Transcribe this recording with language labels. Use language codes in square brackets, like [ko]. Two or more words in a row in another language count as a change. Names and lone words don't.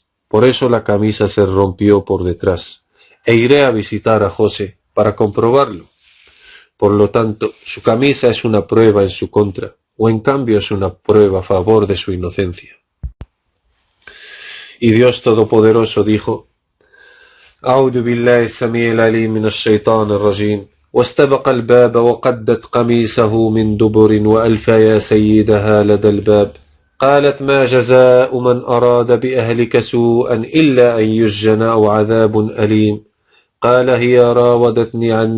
[es] Por eso la camisa se rompió por detrás, e iré a visitar a José para comprobarlo. Por lo tanto, su camisa es una prueba en su contra, o en cambio es una prueba a favor de su inocencia. Y Dios Todopoderoso dijo: [ar] أعوذ بالله السميع العليم من الشيطان الرجيم واستبق الباب وقدت قميصه من دبر وألف يا سيدها لدى الباب قالت ما جزاء من أراد بأهلك سوءا إلا أن يسجن أو عذاب أليم قال هي راودتني عن